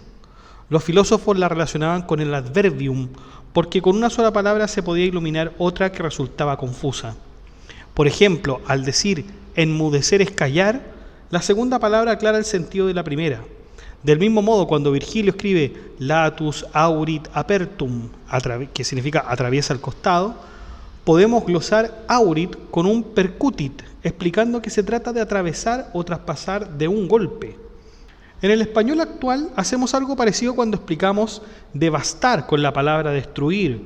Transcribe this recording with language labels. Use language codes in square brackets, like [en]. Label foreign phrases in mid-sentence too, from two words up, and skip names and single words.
[es] Los filósofos la relacionaban con el adverbium, porque con una sola palabra se podía iluminar otra que resultaba confusa. Por ejemplo, al decir enmudecer es callar, la segunda palabra aclara el sentido de la primera. Del mismo modo, cuando Virgilio escribe [la] latus aurit apertum, [es] que significa atraviesa el costado, podemos glosar aurit con un percutit, explicando que se trata de atravesar o traspasar de un golpe. En el español actual hacemos algo parecido cuando explicamos devastar con la palabra destruir.